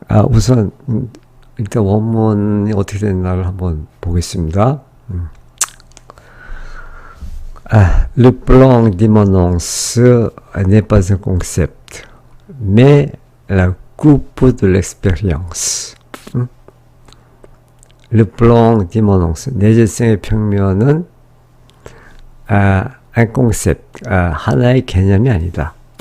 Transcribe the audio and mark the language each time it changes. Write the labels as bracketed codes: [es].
[ko] 우선 일단 원문이 어떻게 됐나를 한번 보겠습니다. [fr] Le plan d'immanence n'est pas un concept, mais la coupe de l'expérience. Le plan d'immanence, [ko] 내재성의 평면은 [fr] un concept, [ko] 하나의 개념이 아니다.